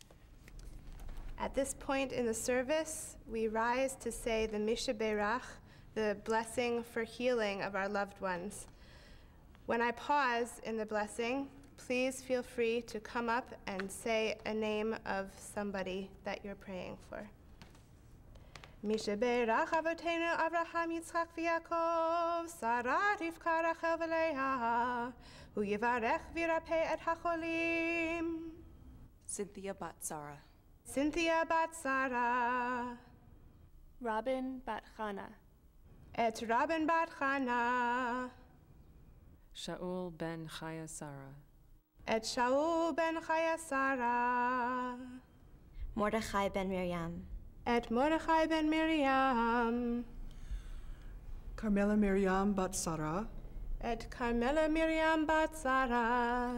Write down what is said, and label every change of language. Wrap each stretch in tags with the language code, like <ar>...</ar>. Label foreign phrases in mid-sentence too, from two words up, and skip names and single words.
<en>At this point in the service, we rise to say the Mishaberach, the blessing for healing of our loved ones. When I pause in the blessing, please feel free to come up and say a name of somebody that you're praying for.</en> <he>מי שברך אבותינו אברהם יצחק ויעקב שרה רבקה רחל ולאה הוא יברך וירפא את החולים. Cynthia Bat Sarah. Cynthia Bat Sarah. Robin Bat Chana. Et Robin Bat Chana. Shaul Ben Chaya Sarah. Et Shaul Ben Chaya Sarah. Mordechai Ben Miriam. Et Mordechai Ben Miriam. Carmela Miriam Bat Sarah. Et Carmela Miriam Bat Sarah.</he>